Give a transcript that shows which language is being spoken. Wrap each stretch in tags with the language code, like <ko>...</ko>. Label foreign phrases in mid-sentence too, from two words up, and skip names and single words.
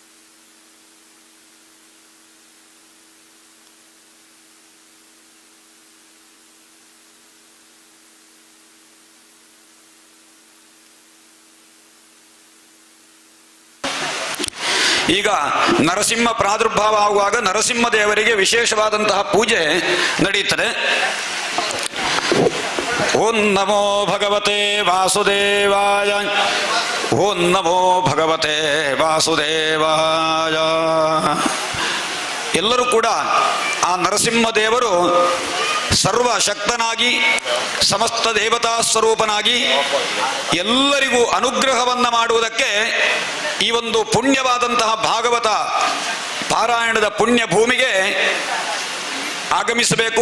<kn>ಈಗ ನರಸಿಂಹ ಪ್ರಾದುರ್ಭಾವ ಆಗುವಾಗ ನರಸಿಂಹ ದೇವರಿಗೆ ವಿಶೇಷವಾದಂತಹ ಪೂಜೆ ನಡೆಯುತ್ತದೆ.</kn> <sa>ಓಂ ನಮೋ ಭಗವತೆ ವಾಸುದೇವಾಯ. ಓಂ ನಮೋ ಭಗವತೆ ವಾಸುದೇವಾಯ.</sa> <kn>ಎಲ್ಲರೂ ಕೂಡ ಆ ನರಸಿಂಹ ದೇವರು ಸರ್ವಶಕ್ತನಾಗಿ ಸಮಸ್ತ ದೇವತಾ ಸ್ವರೂಪನಾಗಿ ಎಲ್ಲರಿಗೂ ಅನುಗ್ರಹವನ್ನ ಮಾಡುವುದಕ್ಕೆ ಈ ಒಂದು ಪುಣ್ಯವಾದಂತಹ ಭಾಗವತ ಪಾರಾಯಣದ ಪುಣ್ಯ ಭೂಮಿಗೆ ಆಗಮಿಸಬೇಕು.</kn>